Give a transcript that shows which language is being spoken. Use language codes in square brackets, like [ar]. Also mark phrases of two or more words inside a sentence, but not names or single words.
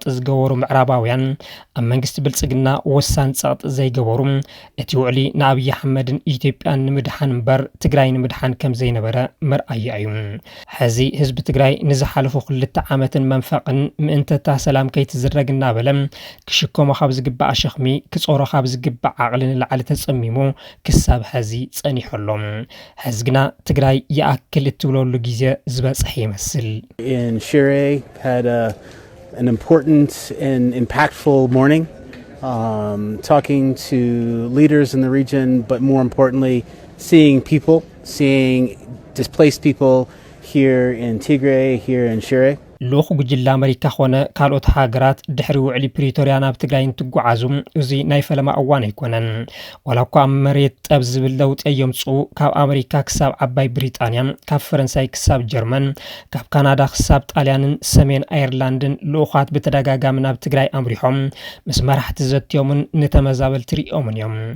[ti] ዝገበሩ ምዕራባውያን ኣብ መንግስቲ ብልጽግና ወሳኒ ጸቕጢ ዘይገበሩ እቲ ውዕሊ ንኣብይ ኣሕመድን ኢትዮጵያን ንምድሓን እምበር ትግራይ ንምድሓን ከም ዘይነበረ መርኣያ እዩ ሕዚ ህዝቢ ትግራይ ንዝሓለፉ ክልተ ዓመትን መንፈቕን ምእንተታ ሰላም ከይትዝረግ እናበለ ክሽከሞ ካብ ዝግባእ ሸኽሚ ክጾሮ ካብ ዝግባእ ዓቕሊ ንላዕሊ ተጸሚሙ ክሳብ ሕዚ ጸኒሖሎም ሕዚ ግና ትግራይ ይኣክል እትብለሉ ግዜ ዝበጽሐ ይመስል [en] In Shire had an important and impactful morning talking to leaders in the region, but more importantly, seeing displaced people here in Tigray, here in Shire. [ti] ልኡኽ ጉጅለ ኣሜሪካ ኾነ ካልኦት ሃገራት ድሕሪ ውዕሊ ፕሪቶሪያ ናብ ትግራይ እንትጓዓዙ እዚ ናይ ፈለማ እዋን ኣይኮነን ዋላ እኳ ኣብ መሬት ጠብ ዝብል ለውጢ የምጽኡ ካብ ኣሜሪካ ክሳብ ዓባይ ብሪጣንያ ካብ ፈረንሳይ ክሳብ ጀርመን ካብ ካናዳ ክሳብ ጣልያንን ሰሜን ኣየርላንድን ልኡኻት ብተደጋጋሚ ናብ ትግራይ ኣምሪሖም ምስ መራሕቲ ዘትዮምን ንተመዛበልቲ ሪኦምን እዮም